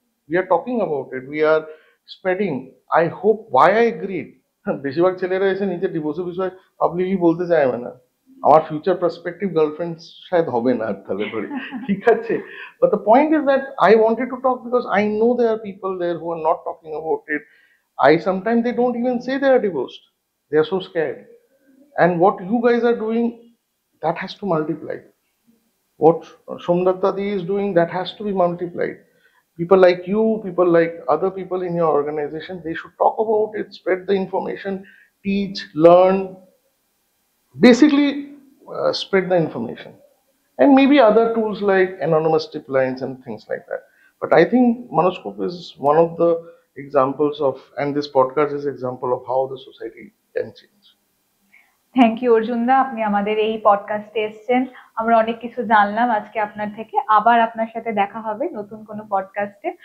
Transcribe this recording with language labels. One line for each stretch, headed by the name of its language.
English: We are talking about it, we are spreading. I hope, why I agreed,
Bangla: বেশিরভাগ ছেলেরা এসে নিজের ডিভোর্সের বিষয়ে পাবলিকলি বলতে চায় না। আমার ফিউচার পার্সপেক্টিভ গার্লফ্রেন্ড শায়দ হবে না আর তাহলে পরে, ঠিক আছে।
English: But the point is that I wanted to talk because I know there are people there who are not talking about it. I sometimes they don't even say they are divorced. They are so scared. And what you guys are doing, that has to multiply. What Somdatta Di is doing, that has to be multiplied. People like you, people like other people in your organization, they should talk about it, spread the information, teach, learn, basically spread the information. And maybe other tools like anonymous tip lines and things like that. But I think Manoscope is one of the examples of, and this podcast is example of how the society can change. Thank you
Bangla: Arjun দা, আপনি আমাদের এই পডকাস্টে এসেছেন, আমরা অনেক কিছু জানলাম আজকে আপনার থেকে। আবার আপনার সাথে দেখা হবে নতুন কোনো পডকাস্টে,